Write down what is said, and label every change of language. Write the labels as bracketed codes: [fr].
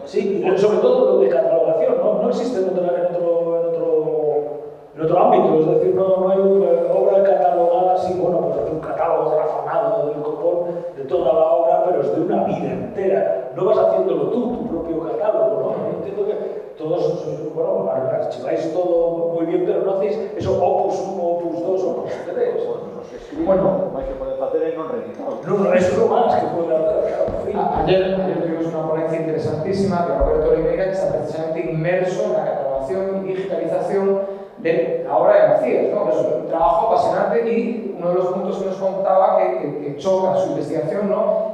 [es] Sí, y sobre todo lo de catalogación, ¿no? No existe en otro ámbito, es decir, no hay una obra catalogada así, bueno, pues un catálogo razonado del copón de toda la obra, pero es de una vida entera. No vas haciéndolo tú, tu propio catálogo, ¿no? Yo entiendo que todos, bueno, archiváis todo muy bien, pero no hacéis eso opus 1, opus 2, opus 3. Los que escriben, [gl] máis que poden facer é non reeditado. [es] No, eso es lo más que puede hacer, claro. Ayer tuvimos una ponencia interesantísima de Roberto Oliveira, que está precisamente inmerso en la catalogación y digitalización de la obra de Macías, ¿no? Que es un trabajo apasionante y uno de los puntos que nos contaba que choca su investigación, ¿no?